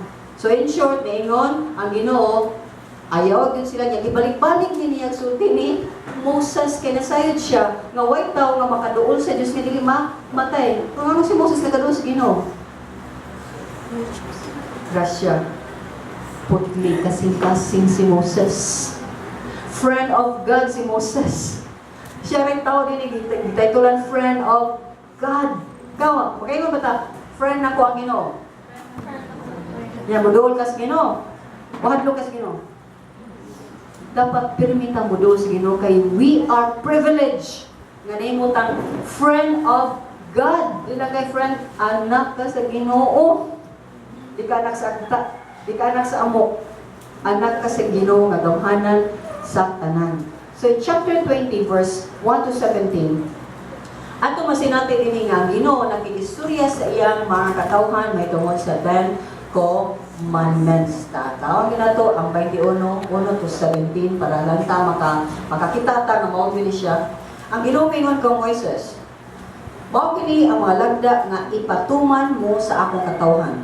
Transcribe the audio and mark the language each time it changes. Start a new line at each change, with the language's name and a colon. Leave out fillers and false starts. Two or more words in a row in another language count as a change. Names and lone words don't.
English: So in short,
Cebuano: naingon ang Ginoo, ayaw din sila niya gibalik-balik niya sulti ni Moses kay nasayod siya nga way tawo nga makaduol sa Dios nga dili matay. Kung ano si Moses nakaduol sa Ginoo? Grasya. Putli kasing-kasing si Moses.
English: Friend of God si Moses.
Cebuano: Siya rin tao din gititulan
English: friend of God.
Cebuano: Kawa, okay mo ba ta? Friend na ko ang Ginoo. Ya, muduol ka sa Ginoo. Wahadlo ka sa Ginoo. Dapat pirmita muduol sa Ginoo kay
English: we are privileged
Cebuano: nga nahimutang friend of God. Dila kay friend, anak ka sa Ginoo. Di ka anak sa agta, di ka anak sa amok. Anak ka sa Ginoo nga gamhanan sa tanan.
English: So in chapter 20 verse 1 to 17,
Cebuano: ato masinati din nga Ginoo nakiistorya sa iyang mga katawhan may tungod sa 10 commandments. Tawag nato ang 21 1 to 17 para lang ta makakita ta nga mao gini siya. Ang Ginoo mingon kang Moises, mao kini ang mga lagda nga ipatuman mo sa akong katawhan.